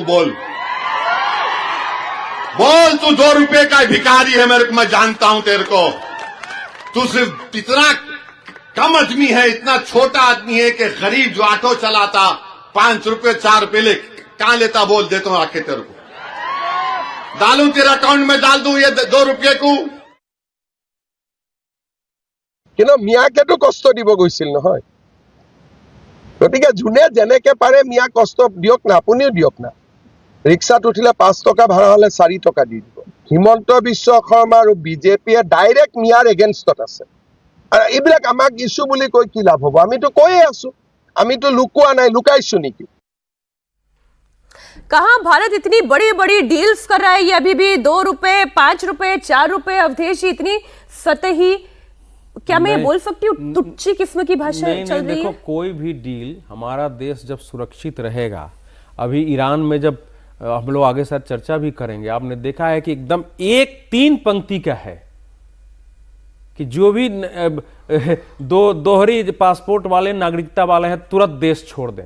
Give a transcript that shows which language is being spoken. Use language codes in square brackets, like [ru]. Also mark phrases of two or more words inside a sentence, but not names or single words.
[hi] बोल तू 2 रुपये का भिखारी है, मेरे को, मैं जानता हूं तेरे को। तू सिर्फ इतना कम आदमी है, इतना छोटा आदमी है कि गरीब जो ऑटो चलाता 5 रुपये 4 रुपये ले कहां लेता? बोल, देता हूं आके तेरे को, डालूं तेरे अकाउंट में, डाल दूं ये 2 रुपये को। [as] কিন্তু মিয়াকেতো কষ্ট দিব গৈছিল নহয়, গতিকে যোনে যেনেকে পাৰে মিয়াক কষ্ট দিয়ক না, আপুনিও দিয়ক না। ৰিক্সাত উঠিলে 5 টকা ভাড়া হলে 4 টকা দি দিব। হিমন্ত বিশ্ব শৰ্মা আৰু বিজেপিয়ে ডাইৰেক্ট মিয়াৰ এগেইনষ্টত আছে। আৰু এইবিলাক আমাক ইছ্যু বুলি কৈ কি লাভ হ'ব? আমিতো কৈয়ে আছো, আমিতো লুকুৱা নাই, লুকাইছো নেকি? [hi] कहां भारत इतनी बड़ी बड़ी डील्स कर रहा है, ये अभी भी 2 रुपए 5 रुपए 4 रुपए अवधेश जी, इतनी सतही, क्या मैं ये बोल सकती हूँ तुच्छी किस्म की भाषा चल रही देखो, है? कोई भी डील, हमारा देश जब सुरक्षित रहेगा, अभी ईरान में जब हम लोग आगे साथ चर्चा भी करेंगे, आपने देखा है कि एकदम 3 पंक्ति का है कि जो भी दोहरी पासपोर्ट वाले, नागरिकता वाले हैं तुरंत देश छोड़ दें।